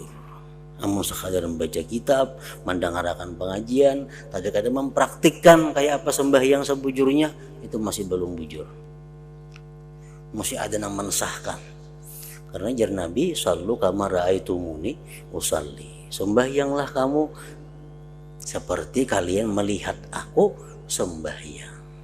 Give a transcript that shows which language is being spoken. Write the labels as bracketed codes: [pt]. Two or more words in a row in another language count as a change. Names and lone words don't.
[id] Namun sekadar membaca kitab, mendengarkan pengajian, tapi kadang mempraktikkan kayak apa sembahyang sebujurnya, itu masih belum bujur. Masih ada yang mensahkan. Karena jar Nabi, [ar] صلوا كما رأيتموني أصلي. [id] Sembahyanglah kamu seperti kalian melihat aku sembahyang.